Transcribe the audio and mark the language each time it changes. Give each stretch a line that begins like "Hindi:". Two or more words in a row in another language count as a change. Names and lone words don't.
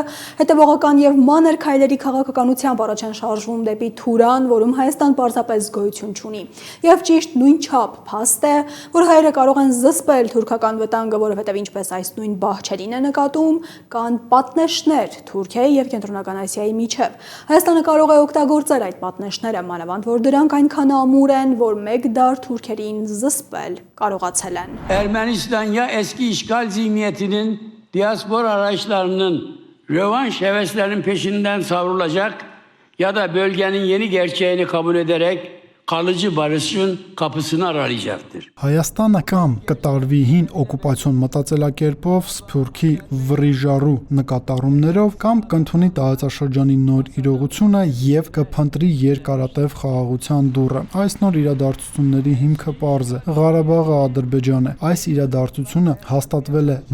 Armenian: հետևողական եւ մանր քայլերի քաղաքականությամբ առաջ են շարժվում դեպի Թուրան, որում Հայաստան պարզապես գոյություն չունի։ Եվ ճիշտ նույն չափ փաստ է, որ հայերը կարող են զսպել թուրքական վտանգը, որովհետև ինչպես այս նույն Բահչելին է նկատում, կան պատնեշներ Թուրքիայի եւ Կենտրոնական Ասիայի միջև։ Հայաստանը կարող է օգտագործել այդ պատնեշները, մանավանդ որ dրանք այնքան ամուր են, որ մեկ դար թուրքերին զսպել կարողացել են։
Turkish: Ermenistan ya eski işgal zihniyetinin diaspora arayışlarının rövanş heveslerinin peşinden savrulacak ya da bölgenin yeni gerçeğini kabul ederek kalıcı barışın kapısını aralayacaktır.
Armenian: Հայաստանը կամ կտարվի հին օկուպացիոն մտածելակերպով, Սփյուռքի վրիժառու նկատառումներով կամ կընդունի տարածաշրջանի նոր իրողությունը եւ կփնտրի երկարատև խաղաղության դուռը։ Այս նոր իրադարձությունների հիմքը պարզ է։ Ղարաբաղը Ադրբեջան է։ Այս իրադարձությունը հաստատվել է